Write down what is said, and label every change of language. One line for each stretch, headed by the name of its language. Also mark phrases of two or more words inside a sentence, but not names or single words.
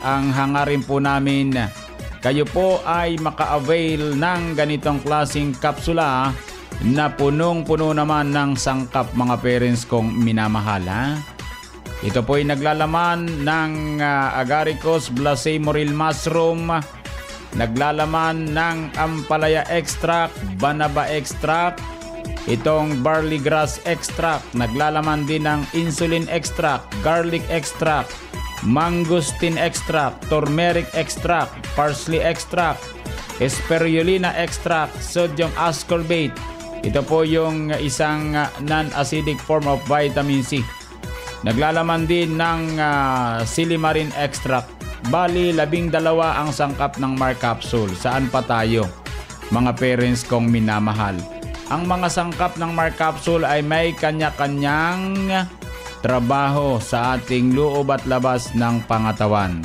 Filipino: Ang hangarin po namin, kayo po ay maka-avail ng ganitong klaseng kapsula na punong-puno naman ng sangkap mga parents kong minamahal ha? Ito po'y naglalaman ng agaricus blasemoril mushroom, naglalaman ng ampalaya extract,
English: banaba extract,
Filipino: itong
English: barley grass extract,
Filipino: naglalaman din ng
English: insulin extract, garlic extract, mangosteen extract, turmeric extract, parsley extract, spirulina extract, sodium ascorbate.
Filipino: Ito po yung isang
English: non-acidic form of vitamin C.
Filipino: Naglalaman din ng
English: silimarin extract.
Filipino: Bali, 12 ang sangkap ng Mark Capsule. Saan pa tayo, mga parents kong minamahal? Ang mga sangkap ng Mark Capsule ay may kanya-kanyang trabaho sa ating loob at labas ng pangatawan.